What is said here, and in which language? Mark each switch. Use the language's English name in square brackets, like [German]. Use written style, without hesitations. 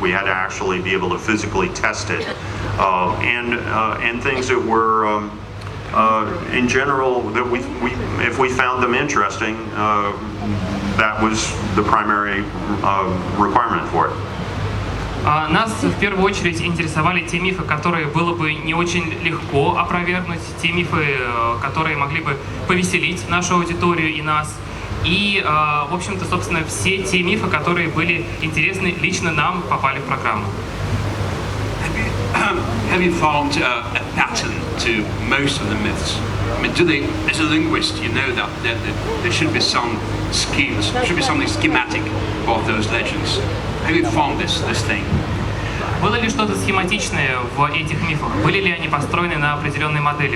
[English] We had to actually be able to physically test it, and things that were, in general, that if we found them interesting, that was the primary requirement for it. [Russian] Нас в первую очередь интересовали те мифы, которые было бы не очень легко опровергнуть, те мифы, которые могли бы повеселить нашу аудиторию и нас. И, в общем-то, собственно, все те мифы, которые были интересны лично нам, попали в программу. [English] Have you found a pattern to most of the myths? I mean, as a linguist, you know that there should be some schemes, should be something schematic about those legends. Have you found this thing? [Russian] Было ли что-то схематичное в этих мифах? Были ли они построены на определенной модели?